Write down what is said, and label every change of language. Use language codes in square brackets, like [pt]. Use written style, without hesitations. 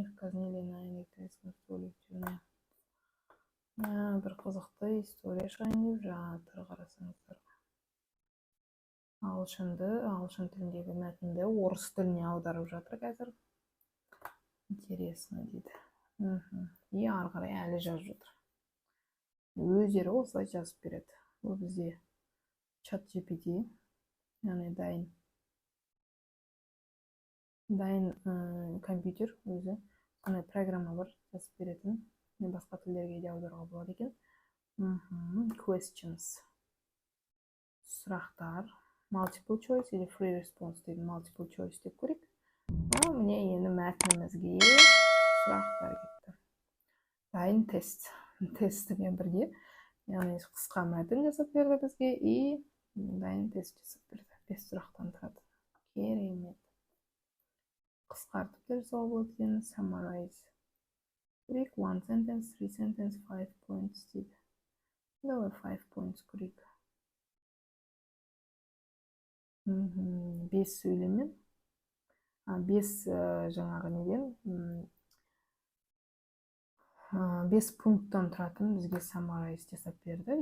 [ru] Их казнили на электрическом стуле в тюрьме. [kk] Бір қызықты история шығайын деп жатыр, қарасаңыздар. Ағылшын тіліндегі мәтінді орыс тіліне аударып жатыр қазір. Интересно дейді. И ары қарай әлі жазып жатыр. Өздері осылай жазып береді. Бұл бізде ChatGPT, яғни дайын компьютер өзі сондай программа бар, жазып беретін. Басқа тілдерге де аударуға болады екен. Questions, сұрақтар, multiple choice или free response дейді. Multiple choice деп көрейік. Міне енді мәтінімізге сұрақтар кетті. Дайын тестімен бірге, яғни қысқа мәтін жасап берді бізге, и дайын тест жасап берді. 5 сұрақтан тұрады. Керемет. Қысқартып жасауға болады екен. [en] Summarize. [kk] Көрейік, 1 sentence, 3 sentence, 5 points дейді. Давай 5 points көрейік. 5 сөйлеммен. 5 жаңағы неден 5 пункттан тұратын бізге summarize жасап берді.